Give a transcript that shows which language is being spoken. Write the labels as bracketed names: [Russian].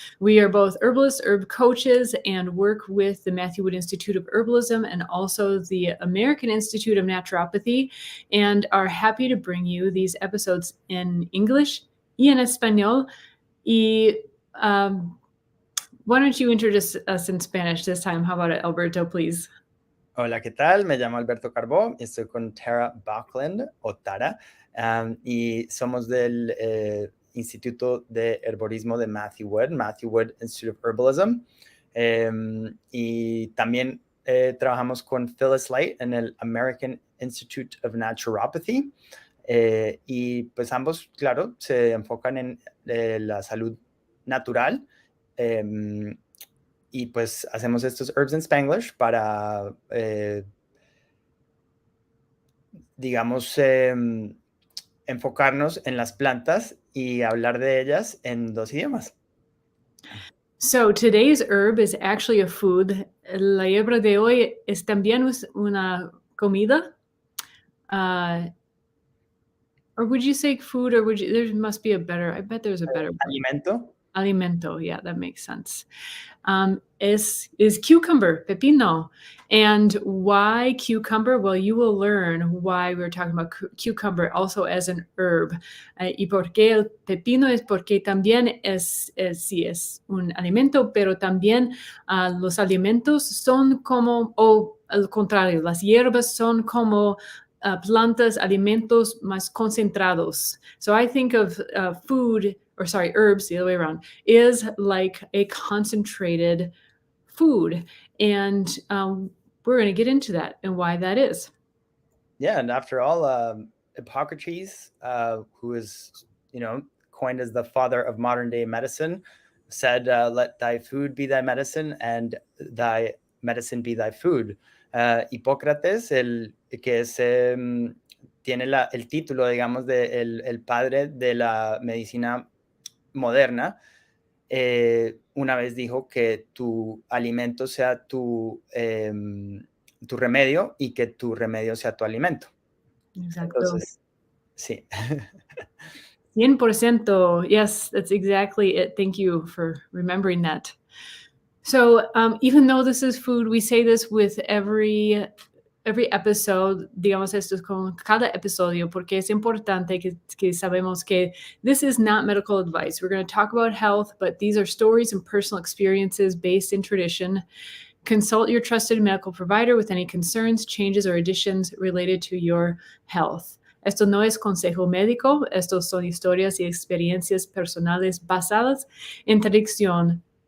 [English] We are both herbalists, herb coaches, and work with the Matthew Wood Institute of Herbalism and also the American Institute of Naturopathy, and are happy to bring you these episodes in English [Spanish] y en español. [English] Y why don't you introduce us in Spanish this time? How about it, Alberto, please? [Spanish] Hola, ¿qué tal? Me llamo Alberto Carbó, estoy con Tara Bachland, o Tara, y somos del Instituto de Herborismo de Matthew Wood Institute of Herbalism, y también trabajamos con Phyllis Light en el American Institute of Naturopathy, y pues ambos, claro, se enfocan en la salud natural, y pues hacemos estos Herbs in Spanglish para, digamos, enfocarnos en las plantas y hablar de ellas en dos idiomas. [English] So today's herb is actually a food. [Spanish] La hierba de hoy es también una comida. [English] Or would you say food, or would you? There must be a better. I bet there's a better word. [Spanish] Alimento. [English] Alimento, yeah, that makes sense. Is cucumber, pepino. And why cucumber? Well, you will learn why we're talking about cucumber also as an herb. [Spanish] Y por qué el pepino es porque también sí, es un alimento, pero también los alimentos son como, o al contrario, las hierbas son como plantas, alimentos más concentrados. [English] So I think of herbs, the other way around, is like a concentrated food. And we're going to get into that and why that is. Yeah, and after all, Hippocrates, who is, coined as the father of modern day medicine, said, let thy food be thy medicine and thy medicine be thy food. [Spanish] Hipócrates, el que es, tiene el título, digamos, de el padre de la medicina moderna, una vez dijo que tu alimento sea tu remedio y que tu remedio sea tu alimento. Exacto. Entonces, sí. [English] 100%. Yes, that's exactly it. Thank you for remembering that. So even though this is food, we say this with every episode, [Spanish] digamos esto con cada episodio, porque es importante que sabemos que [English] this is not medical advice. We're going to talk about health, but these are stories and personal experiences based in tradition. Consult your trusted medical provider with any concerns, changes, or additions related to your health. [Spanish] Esto no es consejo médico, estos son historias y experiencias personales basadas en tradición.